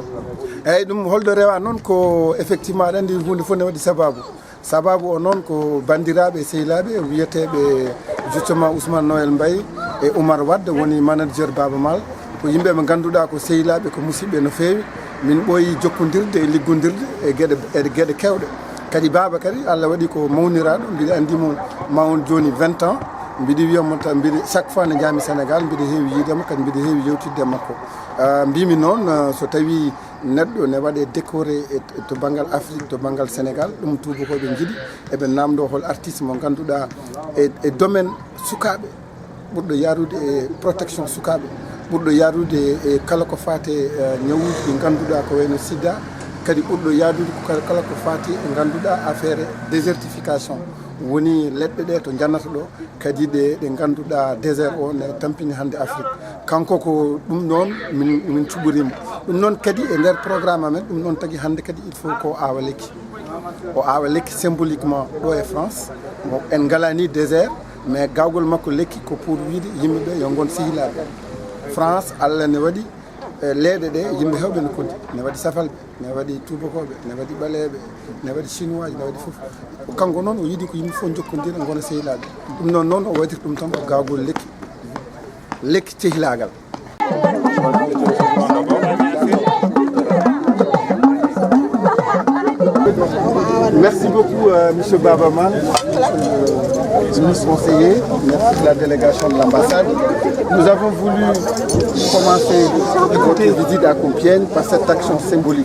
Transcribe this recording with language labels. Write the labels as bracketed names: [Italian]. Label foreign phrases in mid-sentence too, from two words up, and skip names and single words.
[Fula] eyyi ɗum holɗo rewa noon ko effectivement aɗa andi hunde fof ne waɗi sababu o noon ko bandiraɓe sehilaɓe wiyeteɓe justement Ousmane Noël Mbaye e Oumar Wade woni manager Baba Mal ko yimɓe ɓe ganduɗa ko sehilaɓe ko musidɓe no fewi min ɓooyi jokkodirde e liggodirde e gueɗe kewɗe kadi Baba kadi Allah waɗi ko mawniraɗo mbiɗa andimo mawon joni 20 ans mbiɗa wiyamo tan mbiɗa [French] chaque fois [Fula] nde jaami Sénégal mbiɗa heewi yiidemo kadi mbiɗa heewi yewtidde makko mbimi noon so tawi neɗɗo ne waɗe décoré to banggal Afrique to banggal Sénégal ɗum tubakoɓe jiiɗi eɓe namdo hol artiste mo ganduɗa e domaine sukaɓe ɓurɗo yarude e protection sukaɓe ɓurɗo yarude e kala ko fate ñawuji ɗi ganduɗa ko wayno sida kadi ɓurɗo yadude kala ko fati e ganduɗa [French] affaire désertification [Fula] woni leɗɗe ɗe to jannata ɗo kadi ɗe ganduɗa désert o ne tampini hande Afrique kanko ko ɗum noon min cuɓorimo ɗum noon kadi e nder programme amen ɗum noon tagui hande kadi [French] il faut [Fula] ko awa lekki o awa lekki symboliquement ɗo e France en galani désert mais gawgol makko lekki ko pour wiide yimɓeɓe yo gon sehilaɓe France Allah ne waɗi leeɗe ɗe yimɓe hewɓe no koddi ne waɗi safalɓe ne waɗi tubakoɓe ne waɗi ɓaleɓe ne waɗi chinois ne waɗi foof kanko noon o yiiɗi ko yimɓe fof jokkodira gona sehilaɓe ɗum noon o waɗiri ɗum tan ko gawgol lekki cehilagal. [French] Merci beaucoup, M. Baba Mal, ministre conseiller, merci de la délégation de l'ambassade. Nous avons voulu commencer notre visite à Compiègne par cette action symbolique.